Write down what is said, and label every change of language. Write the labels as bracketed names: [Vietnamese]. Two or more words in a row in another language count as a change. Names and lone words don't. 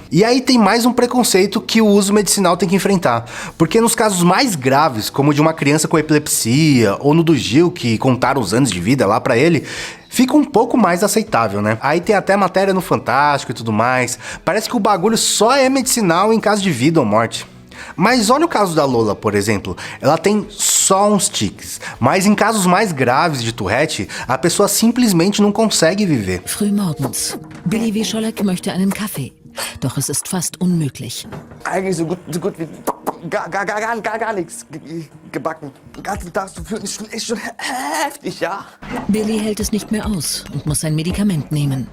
[Portuguese] E aí tem mais um preconceito que o uso medicinal tem que enfrentar, porque nos casos mais graves, como o de uma criança com epilepsia, ou no do Gil, que contaram os anos de vida lá pra ele, fica um pouco mais aceitável, né? Aí tem até matéria no Fantástico e tudo mais. Parece que o bagulho só é medicinal em caso de vida ou morte. Mas olha o caso da Lola, por exemplo. Ela tem só uns tiques, mas em casos mais graves de Tourette, a pessoa simplesmente não consegue viver. [German] Frühmorgens. Billy Wischolek möchte einen Kaffee. Doch es ist fast unmöglich. Eigentlich so gut wie gar nichts gebacken. Den ganzen Tag zu führen ist schon heftig, ja? Billy hält es nicht mehr aus und muss ein Medikament nehmen.